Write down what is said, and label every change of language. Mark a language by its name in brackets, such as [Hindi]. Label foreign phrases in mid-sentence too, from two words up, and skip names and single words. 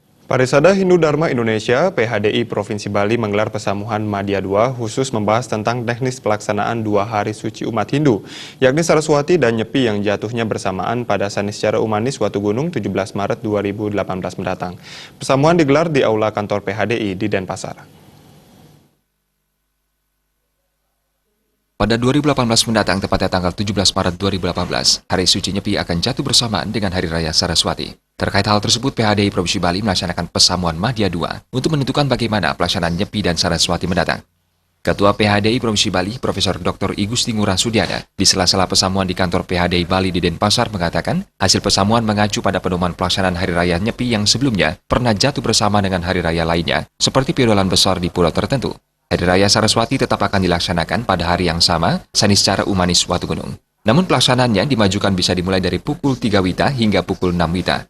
[Indonesian] Parisada Hindu Dharma Indonesia (PHDI) Provinsi Bali menggelar Pesamuhan Madya II khusus membahas tentang teknis pelaksanaan 2 hari suci umat Hindu, yakni Saraswati dan Nyepi yang jatuhnya bersamaan pada Saniscara Umanis Watugunung 17 Maret 2018 mendatang. Pesamuhan digelar di Aula Kantor PHDI di Denpasar. Pada 2018 mendatang, tepatnya tanggal 17 Maret 2018, Hari Suci Nyepi akan jatuh bersamaan dengan Hari Raya Saraswati. Terkait hal tersebut, PHDI Provinsi Bali melaksanakan Pesamuhan Madya II untuk menentukan bagaimana pelaksanaan Nyepi dan Saraswati mendatang. Ketua PHDI Provinsi Bali, Profesor Dr. I Gusti Ngurah Sudiana, di sela-sela pesamuhan di kantor PHDI Bali di Denpasar mengatakan, hasil pesamuhan mengacu pada pedoman pelaksanaan Hari Raya Nyepi yang sebelumnya pernah jatuh bersama dengan Hari Raya lainnya, seperti piodolan besar di pulau tertentu. Hari Raya Saraswati tetap akan dilaksanakan pada hari yang sama, Saniscara Umanis Watugunung. Namun pelaksanaannya dimajukan bisa dimulai dari pukul 3 WITA hingga pukul 6 WITA.